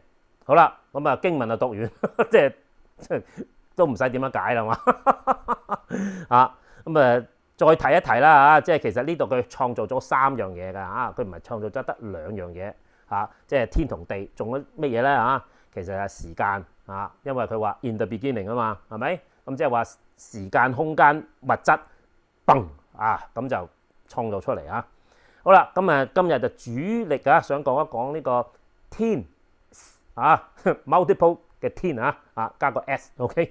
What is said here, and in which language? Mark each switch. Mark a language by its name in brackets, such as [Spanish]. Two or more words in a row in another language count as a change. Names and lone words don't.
[Cantonese] 好啦，咁經文就讀完，即係都唔使點樣解啦嘛。再提一提啦即係其實呢度佢創造咗3樣嘢㗎佢唔係創造咗得2樣嘢即係天同地，仲有乜嘢咧其實係時間因為佢話 [English] in the beginning [Cantonese] 啊嘛，係咪？咁即係話時間、空間、物質，嘣咁就創造出嚟好啦，咁今日就主力想講一講呢個天multiple 嘅天加個 s，OK？